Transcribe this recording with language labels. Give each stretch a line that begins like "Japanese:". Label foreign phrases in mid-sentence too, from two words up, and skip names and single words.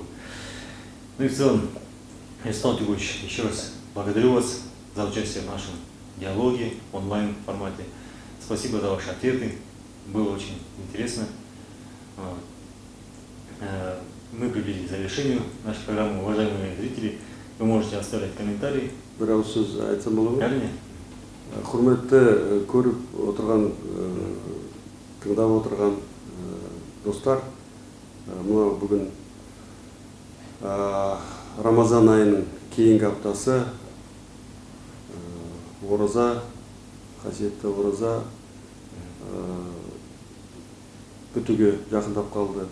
Russian: Ну и в целом, Ярослав Тюгович, еще раз благодарю вас за участие в нашем диалоге, онлайн формате. Спасибо за ваши ответы, было очень интересно. Мы приблизились к завершению нашей программы. Уважаемые зрители, вы можете оставлять комментарии.
Kazakh: Әрине. Құрметті көріп отырған, тыңдап отырған достар, мына бүгін Рамазан айының кейінгі аптасы, ораза, қасиетті ораза бітуге жақындап қалды.